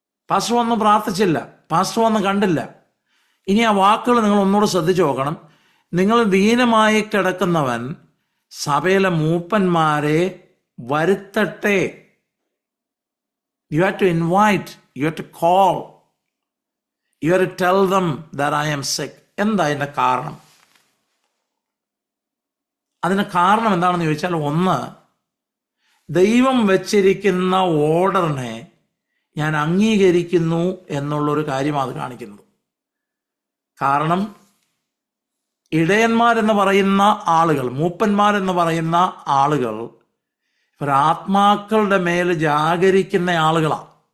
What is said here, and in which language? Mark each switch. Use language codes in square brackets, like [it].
[ml] Pastor വന്ന് പ്രാർത്ഥിച്ചില്ല, pastor വന്ന് കണ്ടില്ല. ഇനി ആ വാക്കുകൾ നിങ്ങൾ ഒന്നുകൂടെ ശ്രദ്ധിച്ചു നോക്കണം. നിങ്ങൾ ദീനമായി കിടക്കുന്നവൻ സഭയിലെ മൂപ്പന്മാരെ വരുത്തട്ടെ. [en] You have to invite, you have to call, you have to tell them that I am sick. [ml] എന്താ അതിൻ്റെ കാരണം? അതിന് കാരണം എന്താണെന്ന് ചോദിച്ചാൽ, ഒന്ന്, ദൈവം വെച്ചിരിക്കുന്ന ഓർഡറിനെ ഞാൻ അംഗീകരിക്കുന്നു എന്നുള്ളൊരു കാര്യമാണ് അത് കാണിക്കുന്നത്. കാരണം ഇടയന്മാരെന്ന് പറയുന്ന ആളുകൾ, മൂപ്പന്മാരെന്ന് പറയുന്ന ആളുകൾ ഇവരാത്മാക്കളുടെ മേൽ ജാഗരിക്കുന്ന ആളുകളാണ്.